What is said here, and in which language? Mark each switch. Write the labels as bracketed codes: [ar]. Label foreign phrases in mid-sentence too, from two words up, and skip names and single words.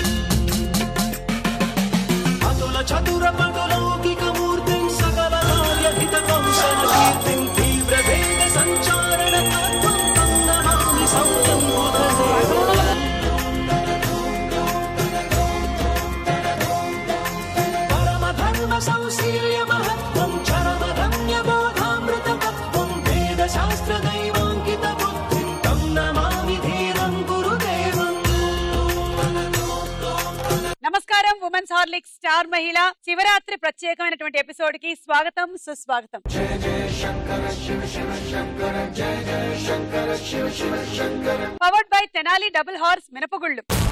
[sa] अतुल चतुर पटलौकिक मूर्तिम् सकल कार्य हित कौशल कीर्तिम् तीव्र वेग सञ्चारण तत्त्वम् तम् नमामि संयम् बुधदेवम् परम धर्म सौशील्य महत्त्वम् चरम धन्य बोधामृत तत्त्वम् वेद शास्त्र दैवाङ्कित बुद्धिम् तम् नमामि धीरम् गुरुदेवम्. [te] నమస్కారం ఉమెన్స్ హార్లిక్స్ స్టార్ మహిళ శివరాత్రి ప్రత్యేకమైనటువంటి ఎపిసోడ్ కి స్వాగతం సుస్వాగతం. [en] powered by [te] తెనాలి డబుల్ హార్స్ మినపగుళ్ళు.